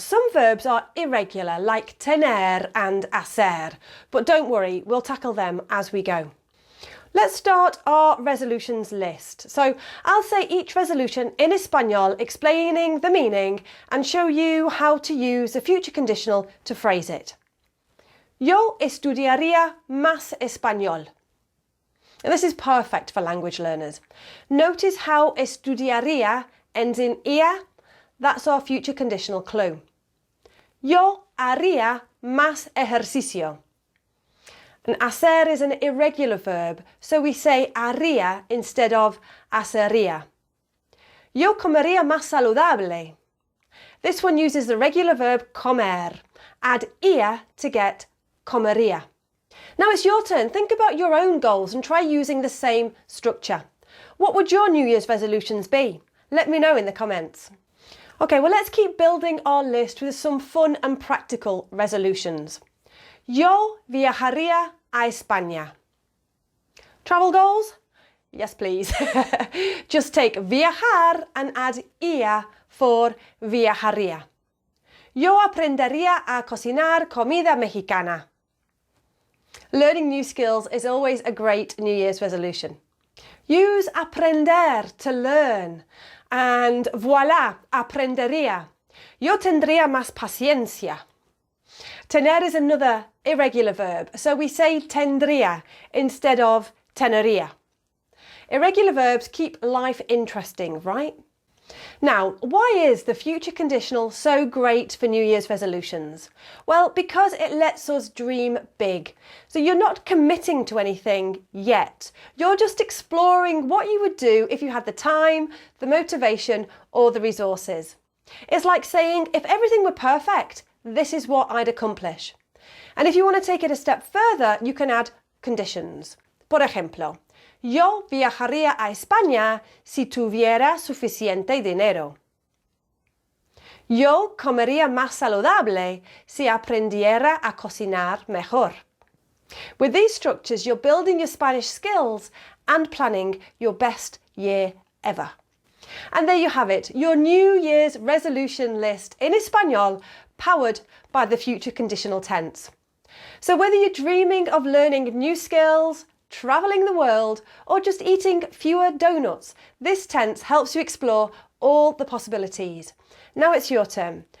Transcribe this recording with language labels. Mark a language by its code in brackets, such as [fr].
[en] Some verbs are irregular, like tener and hacer. But don't worry, we'll tackle them as we go. Let's start our resolutions list. So I'll say each resolution in Español, explaining the meaning and show you how to use the future conditional to phrase it. [es] Yo estudiaría más español. [en] And this is perfect for language learners. Notice how estudiaría ends in ia. That's our future conditional clue. [es] Yo haría más ejercicio. [en] And hacer is an irregular verb, so we say haría instead of hacería. [es] Yo comería más saludable. [en] This one uses the regular verb comer. Add ia to get comería. Now it's your turn. Think about your own goals and try using the same structure. What would your New Year's resolutions be? Let me know in the comments. Okay, well let's keep building our list with some fun and practical resolutions. [es] Yo viajaría a España. [en] Travel goals? Yes, please. Just take viajar and add ia for viajaría. [es] Yo aprendería a cocinar comida mexicana. [en] Learning new skills is always a great New Year's resolution. Use aprender to learn. And voilà, aprendería. [es] Yo tendría más paciencia. [en] Tener is another irregular verb, so we say tendría instead of tenería. Irregular verbs keep life interesting, right? Now, why is the future conditional so great for New Year's resolutions? Well, because it lets us dream big. So you're not committing to anything yet. You're just exploring what you would do if you had the time, the motivation, or the resources. It's like saying, if everything were perfect, this is what I'd accomplish. And if you want to take it a step further, you can add conditions. [es] Por ejemplo, yo viajaría a España si tuviera suficiente dinero. Yo comería más saludable si aprendiera a cocinar mejor. [en] With these structures, you're building your Spanish skills and planning your best year ever. And there you have it, your New Year's resolution list in Español, powered by the future conditional tense. So whether you're dreaming of learning new skills, travelling the world, or just eating fewer donuts, this tense helps you explore all the possibilities. Now it's your turn.